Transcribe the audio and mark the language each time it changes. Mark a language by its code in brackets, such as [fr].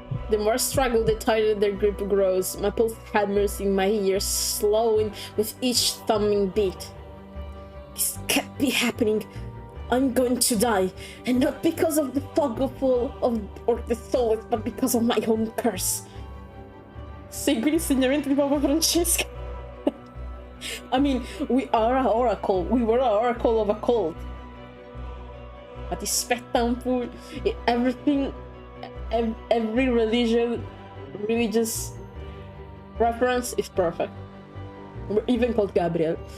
[en] The more struggle, the tighter their grip grows. My pulse hammers in my ears, slowing with each thumbing beat. This can't be happening. I'm going to die, and not because of the fogful or the soulless, but because of my own curse. [it] Segui l'insegnamento di Papa Francesco. [en] I mean, we are an oracle. We were an oracle of a cult. But the spectacle, everything, every religious reference is perfect. We're even called Gabriel.